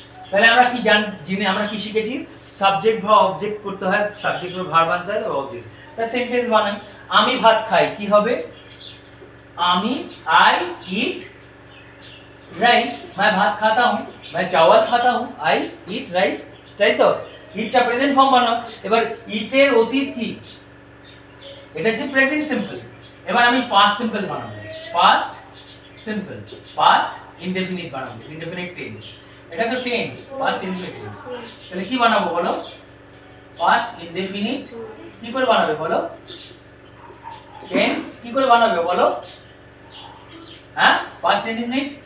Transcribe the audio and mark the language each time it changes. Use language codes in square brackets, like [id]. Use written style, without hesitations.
[bn] তাহলে আমরা কি জেনে আমরা কি শিখেছি, সাবজেক্ট বা অবজেক্ট করতে হয়, সাবজেক্ট বা ভার্ব আনতে হয়, অবজেক্ট। তা সেন্টেন্স বানাই, আমি ভাত খাই, কি হবে, আমি [en] I eat rice, [hi] मैं भात खाता हूँ, मैं चावल खाता हूँ, [bn] आई ईट राइस। তাই তো, ইটটা প্রেজেন্ট ফর্ম বানাও। এবার ইটের অতীত কি, এটা হচ্ছে প্রেজেন্ট সিম্পল। এবার আমি পাস্ট সিম্পল বানাবো, পাস্ট সিম্পল, পাস্ট ইনডেফিনিট বানাবো, ইনডেফিনিট টেন্স। এটা তো টেন্স, পাস্ট ইনডেফিনিট টেন্স। তাহলে কি বানাবো বলো, পাস্ট ইনডেফিনিট কি করে বানাবে বলো, টেন্স কি করে বানাবে বলো, হ্যাঁ পাস্ট ইনডেফিনিট।